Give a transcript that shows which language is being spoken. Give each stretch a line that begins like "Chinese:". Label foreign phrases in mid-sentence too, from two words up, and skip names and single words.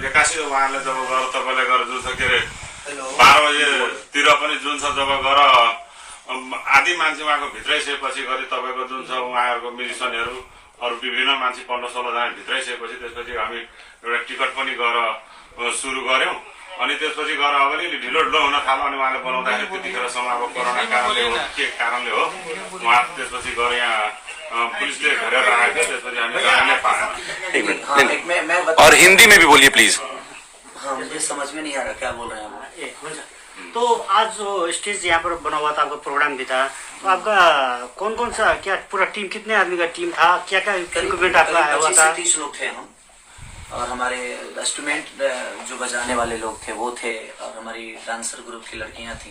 Nepali: एक्कासी उहाँले जब गएर तपाईँलाई गएर जुन छ के अरे 12 बजेतिर पनि जुन छ जब गएर आधी मान्छे उहाँको भित्रै सकेपछि गरी तपाईँको जुन छ उहाँहरूको म्युजिसियनहरू अरू विभिन्न मान्छे 15-16 जना भित्रै सकेपछि त्यसपछि हामी एउटा टिकट पनि गएर सुरु गऱ्यौँ। अनि त्यसपछि गएर अब अलिअलि ढिलो हुन थाल्यो। अनि उहाँले बोलाउँदाखेरि त्यतिखेरसम्म अब कोरोना कारणले हो के कारणले हो उहाँ त्यसपछि गएर यहाँ पुलिसले घेरेर राखेको। त्यसपछि हामी जानै पाएन।
Hindi: और हिंदी में भी बोलिए प्लीज। हाँ, मुझे समझ में नहीं आ रहा क्या बोल रहे हैं आप। तो आज जो स्टेज यहाँ पर बना हुआ था, आपका प्रोग्राम भी था, तो आपका कौन कौन सा क्या पूरा टीम, कितने आदमी का टीम था, क्या क्या इक्विपमेंट आपका आया हुआ था? 30 लोग थे हम, और हमारे इंस्ट्रूमेंट जो बजाने वाले लोग थे वो थे, और हमारी डांसर ग्रुप की लड़कियां थी।